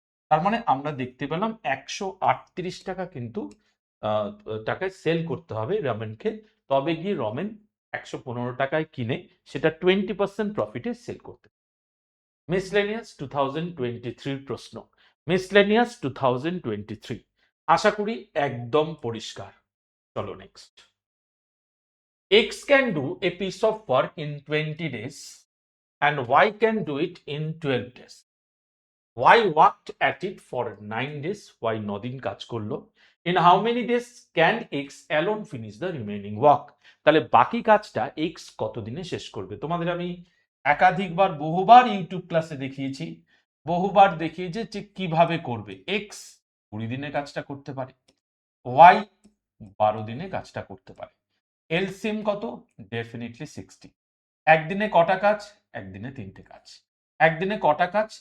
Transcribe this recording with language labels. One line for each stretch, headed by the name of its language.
Bangla: তার মানে আমরা দেখতে পেলাম 138 টাকা কিন্তু টাকায় সেল করতে হবে রমেনকে, তবে গিয়ে রমেন 115 টাকায় কিনে সেটা 20% প্রফিটে সেল করতে। মিসলেনিয়াস 2023 প্রশ্ন, মিসলেনিয়াস 2023, আশা করি একদম পরিষ্কার। চলো next.
English: X can do a piece of work in 20 days and Y can do it in 12 days. Y worked at it for 9 days.
Bangla: Y 9 দিন কাজ করলো।
English: In how many days can X alone finish the remaining work?
Bangla: তাহলে বাকি কাজটা X কত দিনে শেষ করবে? তোমাদের আমি একাধিকবার বহুবার ইউটিউব ক্লাসে দেখিয়েছি, বহুবার দেখিয়েছি যে কিভাবে করবে। X 20 দিনে কাজটা করতে পারে, Y 12 দিনে কাজটা করতে পারে। এলসিএম কত? ডেফিনেটলি 60। একদিনে কটা কাজ? একদিনে 3টে কাজ। একদিনে কটা কাজ?